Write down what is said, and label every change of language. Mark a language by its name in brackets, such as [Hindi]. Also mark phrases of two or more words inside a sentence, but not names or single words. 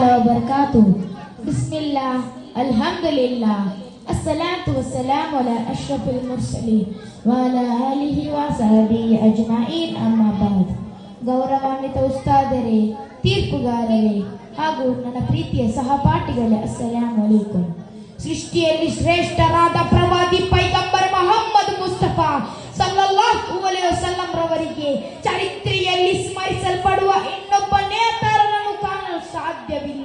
[Arabic] وبركاته. بسم الله الحمد لله الصلاة والسلام على أشرف المرسلين وعلى آله وصحبه أجمعين أما بعد. [Kannada] ಗೌರವಾನ್ವಿತ ಉಸ್ತಾದರೇ, ತೀರ್ಪುಗಾರರೇ ಹಾಗೂ ನನ್ನ ಪ್ರೀತಿಯ ಸಹಪಾಠಿಗಳೇ, [Arabic] السلام عليكم. [Kannada] ಸೃಷ್ಟಿಯಲ್ಲಿ ಶ್ರೇಷ್ಠರಾದ ಪ್ರವಾದಿ ಪೈಗಂಬರ್ ಮೊಹಮ್ಮದ್ ಮುಸ್ತಫಾ [Arabic] صلى الله عليه وسلم [Kannada] ರವರಿಗೆ ಚರಿತ್ರೆಯಲ್ಲಿ ಸ್ಮರಿಸಲ್ಪಡುವ ಇನ್ನೊಬ್ಬ ನೇತಾರನನ್ನು ಕಾಣಲು ಸಾಧ್ಯವಿಲ್ಲ.